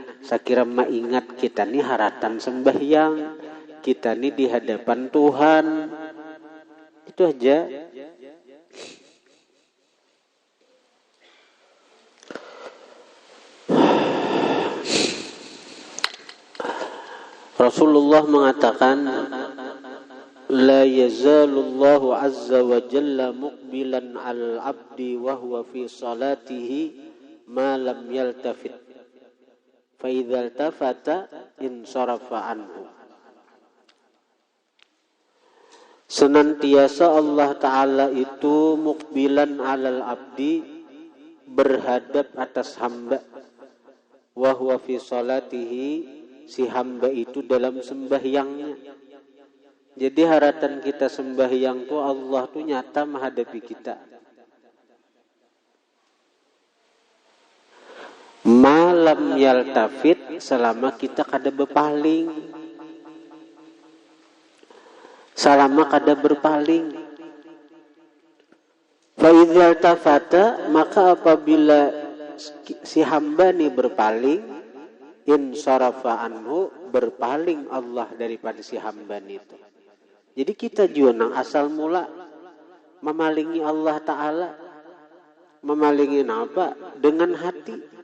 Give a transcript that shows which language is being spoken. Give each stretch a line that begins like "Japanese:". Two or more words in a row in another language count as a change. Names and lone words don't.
Banjar: Saya kira ingat kita nih haratan sembahyang, kita nih di hadapan Tuhan. Itu aja. Rasulullah mengatakan,
Arabic: لا يزال الله عز وجل مقبلا على العبد وهو في صلاته ما لم يلتفت فإذا التفت انصرف عنه.
Banjar: Senantiasa Allah Ta'ala itu
Arabic: مقبلا على العبد,
Banjar: berhadap atas hamba,
Arabic: وهو في صلاته,
Banjar: si hamba itu dalam sembahyangnya. Jadi haratan kita sembahyang tuh Allah tuh nyata menghadapi kita.
Arabic: ما لم يلتفت,
Banjar: selama kita kada berpaling. Selama kada berpaling.
Arabic: فإذا التفت,
Banjar: maka apabila si hamba nih berpaling,
Arabic: انصرف عنه,
Banjar: berpaling Allah daripada si hamba itu. Jadi kita juga nang asal mula memalingi Allah Ta'ala. Memalingi apa? Dengan hati.